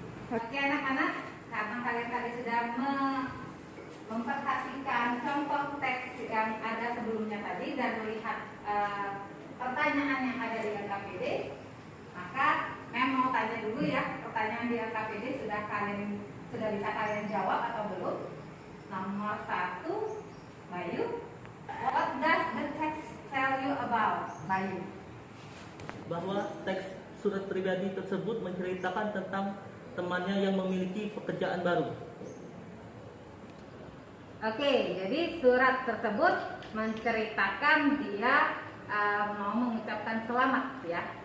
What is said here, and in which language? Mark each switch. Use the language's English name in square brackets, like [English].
[Indonesian] Oke anak-anak, karena kalian tadi sudah memperhatikan contoh teks yang ada sebelumnya tadi dan melihat pertanyaan yang ada di LKPD, maka mau tanya dulu ya, pertanyaan di LKPD sudah bisa kalian jawab atau belum? Nomor 1, [English] Bayu, what does the text tell you about? Bayu. [Indonesian] Bahwa teks surat pribadi tersebut menceritakan tentang temannya yang memiliki pekerjaan baru. Oke, jadi surat tersebut menceritakan dia mau mengucapkan selamat ya.